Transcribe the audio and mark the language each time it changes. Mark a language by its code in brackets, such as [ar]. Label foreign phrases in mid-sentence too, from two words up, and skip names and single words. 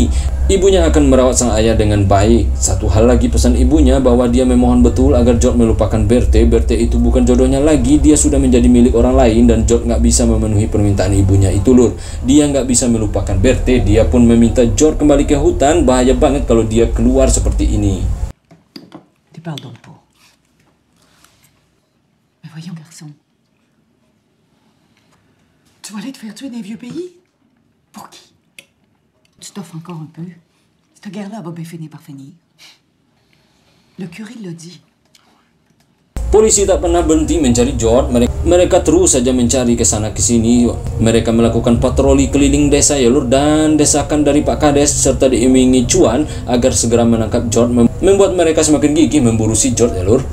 [id] Ibunya akan merawat sang ayah dengan baik. Satu hal lagi pesan ibunya bahwa dia memohon betul agar George melupakan Berthe. Berthe itu bukan jodohnya lagi, dia sudah menjadi milik orang lain dan George nggak bisa memenuhi permintaan ibunya itu lur. Dia nggak bisa melupakan Berthe. Dia pun meminta George kembali ke hutan. Bahaya banget kalau dia keluar seperti ini. [fr] Tu parles donc pour. Mais voyons, garçon. Tu vas aller te faire tuer dans les vieux pays? Pour qui? Tu t'offres encore un peu. Cette guerre-là va bien finir par finir. Le curé l'a dit. [id] Polisi tak pernah berhenti mencari George. Mereka terus saja mencari ke sana ke sini. Mereka melakukan patroli keliling desa ya lur, dan desakan dari Pak Kades serta diimingi cuan agar segera menangkap George membuat mereka semakin gigih memburu si George ya lur.